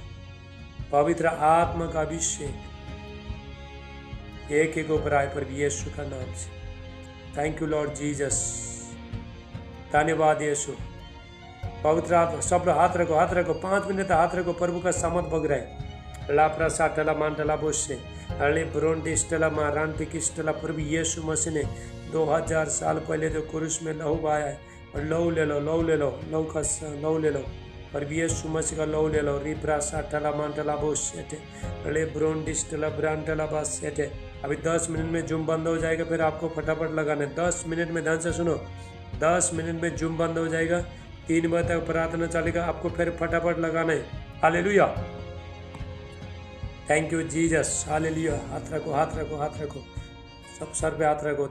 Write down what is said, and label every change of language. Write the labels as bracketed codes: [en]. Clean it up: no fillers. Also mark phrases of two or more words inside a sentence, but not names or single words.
[hi] पवित्र आत्मा का अभिषेक एक ऊपर आए पर यीशु का नाम से। [en] Thank you Lord Jesus. [hi] धन्यवाद यीशु। पवित्र आत्मा, सब लोग हाथ रखो, हाथ रखो, 5 मिनट हाथ रखो। प्रभु का सामर्थ बग रहा है। लापरा साटला मांटला बोसे अले ब्रोंडिस्टला मारांटिकिस्टला। प्रभु यीशु मसीह ने 2000 साल पहले जो क्रूस में लहू बहाया है, और लहू ले लो, लहू ले लो, लहू ले लो। प्रभु यीशु मसीह का लहू ले लो। रिप्रा साटला मांटला बोसे अले ब्रोंडिस्टला ब्रांटला बासेटे अभी 10 मिनट में जूम बंद हो जाएगा, फिर आपको फटाफट लगाना है। 10 मिनट में, ध्यान से सुनो, 10 मिनट में जूम बंद हो जाएगा, 3 बजे तक प्रार्थना चलेगा, आपको फिर फटाफट लगाना है। [en] Hallelujah, thank you Jesus, Hallelujah. [hi] हाथ रखो, हाथ रखो, हाथ रखो, सब सर पे हाथ रखो।